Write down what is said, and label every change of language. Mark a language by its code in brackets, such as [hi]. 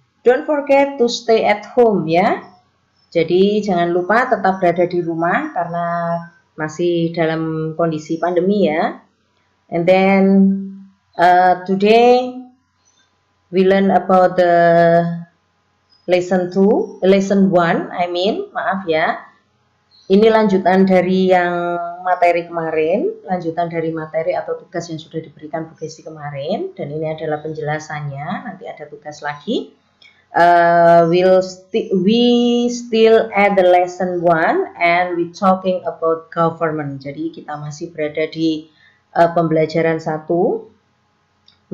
[en] Don't forget to stay at home ya. [id] Jadi, jangan lupa tetap berada di rumah karena masih dalam kondisi pandemi ya. [en] And then today we learn about the lesson 1, [id] maaf ya. Ini lanjutan dari yang materi kemarin, lanjutan dari materi atau tugas yang sudah diberikan Bu Gesti kemarin, dan ini adalah penjelasannya, nanti ada tugas lagi. [en] We still at the lesson 1 and we talking about government. [id] Jadi kita masih berada di pembelajaran 1.